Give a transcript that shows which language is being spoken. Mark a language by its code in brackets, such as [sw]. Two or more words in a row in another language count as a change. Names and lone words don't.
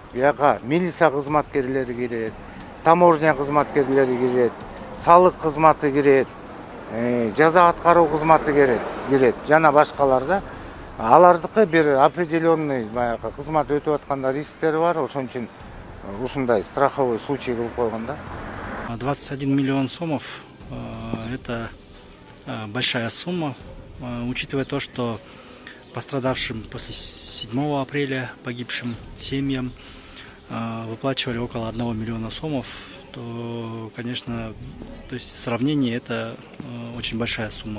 [ky] Бияка милиция кызматкерлери кирет, таможня кызматкерлери кирет, салык кызматы кирет, жаза аткаруу кызматы кирет, жана башкалар да. Алардыкы бир определенный баягы кызмат өтүп атканда рисктери бар, ошон үчүн ушундай [ru] страховой случай [ky] кылып койгон да. [ru] 21 миллион сомов – это большая сумма, учитывая то, что пострадавшим после 7 апреля, погибшим семьям, выплачивали около 1 миллиона сомов, то, конечно, то есть в сравнении это очень большая сумма.